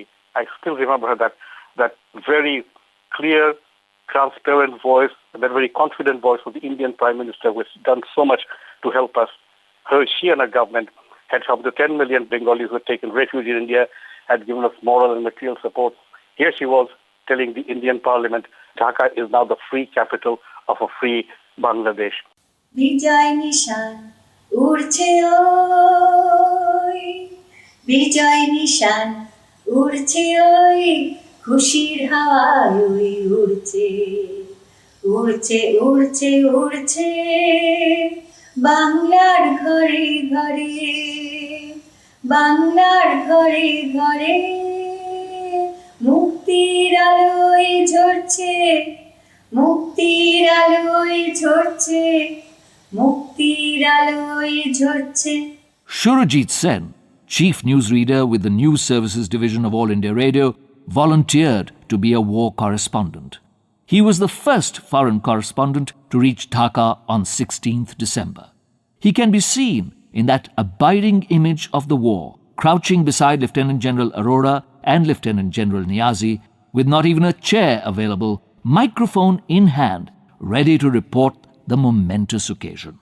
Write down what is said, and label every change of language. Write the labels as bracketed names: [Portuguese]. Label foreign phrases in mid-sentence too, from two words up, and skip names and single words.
[English] I still remember her, that very clear, transparent voice, and that very confident voice of the Indian Prime Minister, who has done so much to help us. She and her government had helped the 10 million Bengalis who had taken refuge in India, had given us moral and material support. Here she was telling the Indian Parliament, Dhaka is now the free capital of a free Bangladesh. [Bangla] বিজয় নিশান উড়ছে ওই, বিজয় নিশান উড়ছে ওই, খুশির হাওয়ায় ওই উড়ছে, উড়ছে উড়ছে উড়ছে, বাংলার ঘরে ঘরে, বাংলার ঘরে ঘরে, মুক্তির আলোয় ঝরছে, মুক্তির আলোয় ঝরছে, মুক্তির আলোয় ঝরছে. [English] Surajit Sen, chief newsreader with the News Services Division of All India Radio, volunteered to be a war correspondent. He was the first foreign correspondent to reach Dhaka on 16th December. He can be seen in that abiding image of the war, crouching beside Lieutenant General Arora and Lieutenant General Niazi, with not even a chair available, microphone in hand, ready to report the momentous occasion.